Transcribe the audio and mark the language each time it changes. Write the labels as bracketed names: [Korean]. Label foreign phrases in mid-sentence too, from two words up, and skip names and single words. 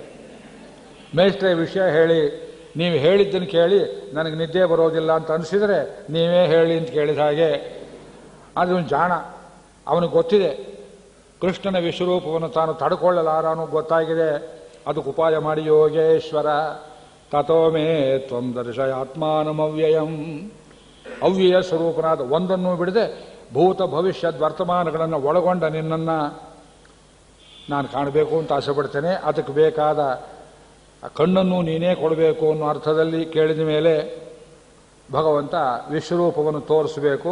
[Kannada] ಮೇಷ್ಟ್ರೆ ವಿಷಯ ಹೇಳಿ, ನೀವು ಹೇಳಿದ್ದನ್ನು ಕೇಳಿ ನನಗೆ ನಿದ್ದೆ ಬರೋದಿಲ್ಲ ಅಂತ ಅನಿಸಿದರೆ ನೀವೇ ಹೇಳಿ ಅಂತ ಕೇಳಿದ ಹಾಗೆ. ಅದು ಜಾಣ, ಅವನಿಗೆ ಗೊತ್ತಿದೆ ಕೃಷ್ಣನ ವಿಶ್ವರೂಪವನ್ನು ತಾನು ತಡ್ಕೊಳ್ಳಲಾರನು ಗೊತ್ತಾಗಿದೆ. ಅದಕ್ಕೆ ಉಪಾಯ ಮಾಡಿ, [Sanskrit] ಯೋಗೇಶ್ವರ ತಥೋ ಮೇ ತ್ವಂ ದರ್ಶಯ ಆತ್ಮಾನಮವ್ಯಯಂ. [Kannada] ಅವ್ಯಯ ಸ್ವರೂಪನಾದ ಒಂದನ್ನು ಬಿಡದೆ ಭೂತ ಭವಿಷ್ಯದ ವರ್ತಮಾನಗಳನ್ನು ಒಳಗೊಂಡ ನಿನ್ನನ್ನು ನಾನು ಕಾಣಬೇಕು ಅಂತ ಆಸೆ ಪಡ್ತೇನೆ. ಅದಕ್ಕೆ ಬೇಕಾದ ಕಣ್ಣನ್ನು ನೀನೇ ಕೊಡಬೇಕು ಅನ್ನೋ ಅರ್ಥದಲ್ಲಿ ಕೇಳಿದ ಮೇಲೆ ಭಗವಂತ ವಿಶ್ವರೂಪವನ್ನು ತೋರಿಸಬೇಕು.